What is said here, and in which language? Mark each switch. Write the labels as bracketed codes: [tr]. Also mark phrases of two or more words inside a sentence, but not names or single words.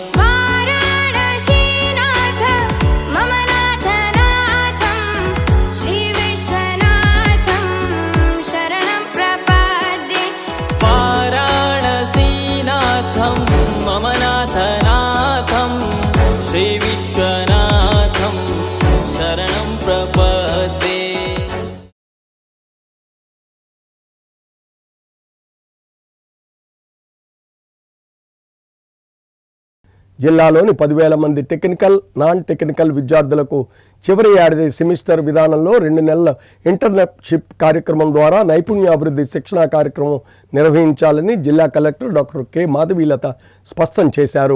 [sa] वाराणसीनाथ मम नाथनाथं श्रीविश्वनाथं शरणं प्रपद्ये वाराणसीनाथं मम नाथनाथं श्रीविश्वनाथं शरणं प्रपद्ये। [te] జిల్లాలోని 10,000 మంది [en] technical, non technical [te] విద్యార్థులకు చివరి ఏడాది సెమిస్టర్ విధానంలో 2 నెలల ఇంటర్న్షిప్ కార్యక్రమం ద్వారా నైపుణ్యాభివృద్ధి శిక్షణా కార్యక్రమం నిర్వహించాలని జిల్లా కలెక్టర్ డాక్టర్ కె మాధవీలత స్పష్టం చేశారు.